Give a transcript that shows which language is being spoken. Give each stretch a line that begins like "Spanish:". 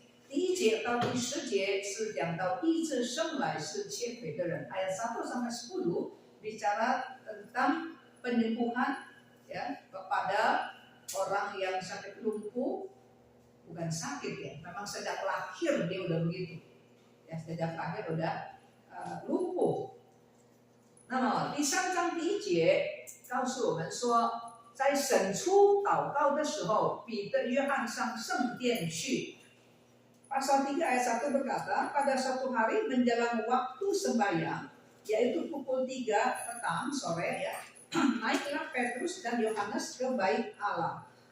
Chinese: 第1节到第10节是讲到医治生来是瘸腿的人，
Indonesian: ayat 1 sampai 10 bicara tentang penyembuhan ya kepada orang yang sakit lumpuh, bukan sakit ya, memang sejak lahir dia udah begitu ya, sejak lahir udah lumpuh。
Chinese: 那么第3章第1节告诉我们说，在审初祷告的时候，彼得、约翰上圣殿去。
Indonesian: Pasal 3 ayat 1 berkata, pada suatu hari menjelang waktu sembahyang, yaitu pukul 3 petang sore ya, naiklah Petrus dan Yohanes ke bait Allah。